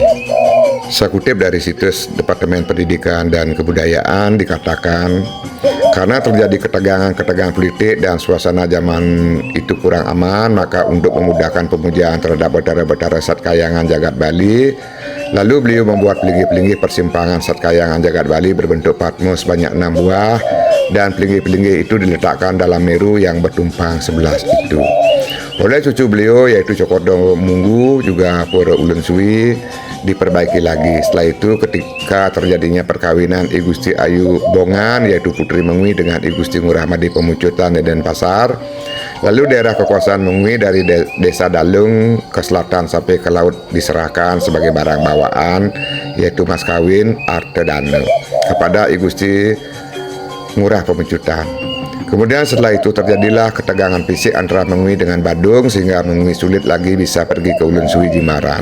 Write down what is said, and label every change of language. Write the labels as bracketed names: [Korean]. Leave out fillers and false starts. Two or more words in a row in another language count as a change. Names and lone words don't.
[Indonesian] Saya kutip dari situs Departemen Pendidikan dan Kebudayaan, dikatakan karena terjadi ketegangan politik dan suasana zaman itu kurang aman, maka untuk memudahkan pemujaan terhadap Batara-Batara Satkayangan Jagat Bali, lalu beliau membuat pelinggih-pelinggih persimpangan Satkayangan Jagat Bali berbentuk patmo sebanyak 6 buah, dan pelinggih-pelinggih itu diletakkan dalam Meru yang bertumpang 11 itu. Oleh cucu beliau yaitu Cokordo Munggu juga Pura Ulun Suwi diperbaiki lagi. Setelah itu ketika terjadinya perkawinan I Gusti Ayu Bongan yaitu Putri Mengwi dengan I Gusti Ngurah Madi Pemucutan Denpasar. Lalu daerah kekuasaan Mengwi dari desa Dalung ke selatan sampai ke laut diserahkan sebagai barang bawaan yaitu mas kawin Arte Dane kepada I Gusti Ngurah Pemucutan. Kemudian setelah itu terjadilah ketegangan fisik antara Mengwi dengan Badung sehingga Mengwi sulit lagi bisa pergi ke Ulun Suwi Jimaran.